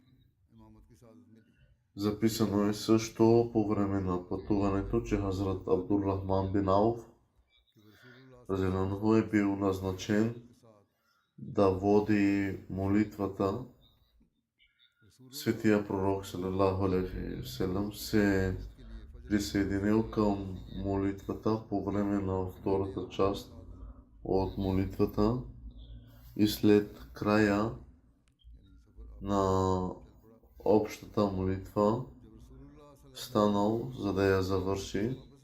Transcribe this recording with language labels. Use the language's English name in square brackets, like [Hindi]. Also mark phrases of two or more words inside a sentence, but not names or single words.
[Bulgarian] Записано е също по време на пътуването, че Хазрат Абдуррахман бин Ауф разделено е бил назначен да води молитвата. Светия пророк [Arabic] صلى الله عليه وسلم [Bulgarian] се присъединил към молитвата по време на втората част от молитвата и след края на общата молитва станал, за да я завърши.